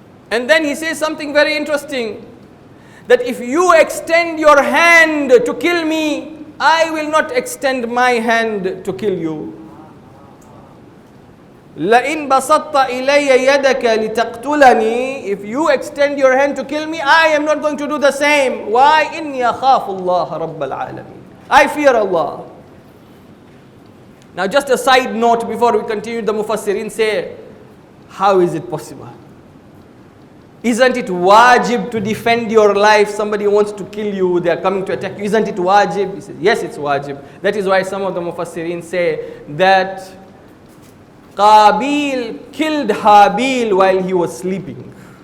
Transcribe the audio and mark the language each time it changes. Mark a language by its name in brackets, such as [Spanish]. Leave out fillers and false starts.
[English] And then he says something very interesting, that if you extend your hand to kill me, I will not extend my hand to kill you. [Arabic] لَإِن بَسَطَّ إِلَيَّ يَدَكَ لِتَقْتُلَنِي. [English] If you extend your hand to kill me, I am not going to do the same. Why? [Arabic] إِنِّي أَخَافُ اللَّهَ رَبَّ الْعَالَمِينَ. [English] I fear Allah. Now just a side note before we continue, the Mufassirin say, how is it possible? Isn't it wajib to defend your life? Somebody wants to kill you, they are coming to attack you. Isn't it wajib? He says, yes, it's wajib. That is why some of the Mufassirin say that Qabil killed Habil while he was sleeping.